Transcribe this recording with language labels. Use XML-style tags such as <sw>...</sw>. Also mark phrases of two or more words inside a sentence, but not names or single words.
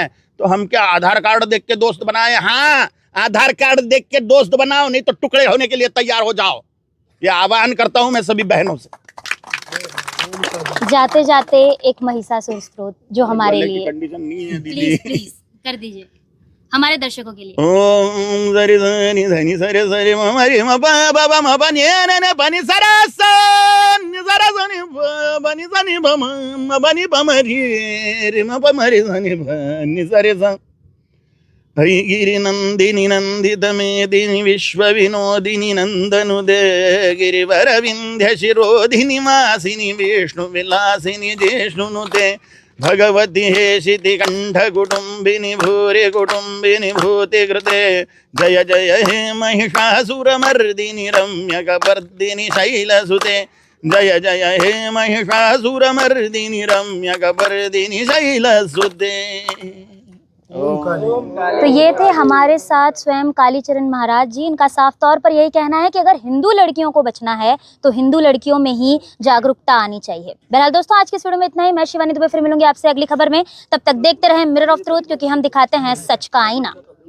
<hi>तो हम क्या आधार कार्ड देख के दोस्त बनाए? हाँ, आधार कार्ड देख के दोस्त बनाओ, नहीं तो टुकड़े होने के लिए तैयार हो जाओ। ये आह्वान करता हूं मैं सभी बहनों से। जाते जाते एक महिषासुर स्तोत्र जो हमारे लिए कंडीशन नहीं है दीदी, प्लीज कर दीजिए हमारे दर्शकों के लिए। ओम सरि धनि धनि सरि सरि म रि म प ब ब म प नि न न प नि स र स नि स र स नि प नि स नि प म प नि प म रि म प म रि स नि प नि स रे स।</hi> <sa>हरिगिरि नंदिनी नंदित मेदिनी विश्व विनोदिनी नंदनुदे गिरिवर विंध्य शिरोधिनी मासिनी विष्णु विलासिनी जिष्णुनुते भगवती हेशिति कंठ कुटुंबिनी भूरि कुटुंबिनी भूति कृते जय जय हे महिषासुरमर्दिनी रम्यकपर्दिनी शैलसुते जय जय हे महिषासुरमर्दिनी रम्यकपर्दिनी शैलसुते।</sa> <hi>तो ये थे हमारे साथ स्वयं कालीचरण महाराज जी। इनका साफ तौर पर यही कहना है कि अगर हिंदू लड़कियों को बचना है तो हिंदू लड़कियों में ही जागरूकता आनी चाहिए। बहरहाल दोस्तों, आज के वीडियो में इतना ही। मैं शिवानी दुबे फिर मिलूंगी आपसे अगली खबर में। तब तक देखते रहें मिरर ऑफ ट्रूथ, क्योंकि हम दिखाते हैं सच का आईना।</hi>